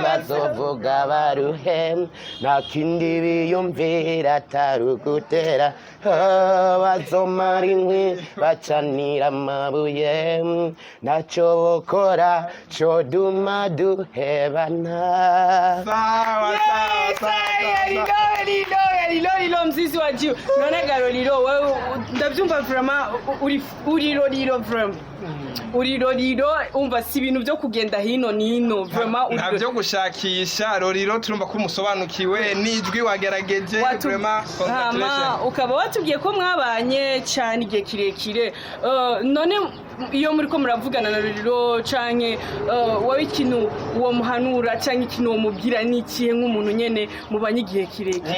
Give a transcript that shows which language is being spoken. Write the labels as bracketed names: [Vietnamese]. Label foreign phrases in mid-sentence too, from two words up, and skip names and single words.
[Rundi] twibazovuga baruhe nta kindi biyumvira tarugutera bazomara inkwi bacanira amabuye ntacyo bokora coduma duhebana. Sawa [Swahili] Lilo mzizi wa jiwe [Rundi] none ga Lilo wewe ndavyumva vraiment uri Lilo vraiment uri Lilo umva si ibintu byo kugenda hino nino vraiment nta byo gushakisha Lilo turumva ko umusobanukiwe nijwi wagerageje vraiment congratulations ukaba watubwiye ko mwabanye cyane igihe kirekire none iyo muri ko muravugana na Lilo canke wowe ikintu uwo muhanura canke ikintu uwo mubwira n'ikihe nk'umuntu nyene mubanye igihe kirekire